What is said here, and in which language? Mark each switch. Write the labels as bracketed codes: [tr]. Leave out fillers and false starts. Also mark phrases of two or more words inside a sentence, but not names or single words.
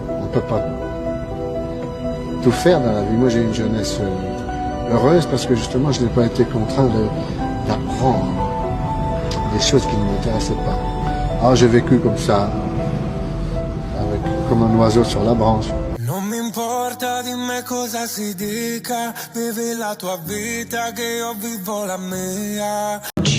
[fr] On ne peut pas tout faire dans la vie. Moi j'ai une jeunesse heureuse parce que justement je n'ai pas été contraint d'apprendre des choses qui ne m'intéressaient pas. Alors j'ai vécu comme ça, comme un oiseau sur la branche. [it] Non mi importa di me cosa si dica, vivi la tua vita che io vivo la mia.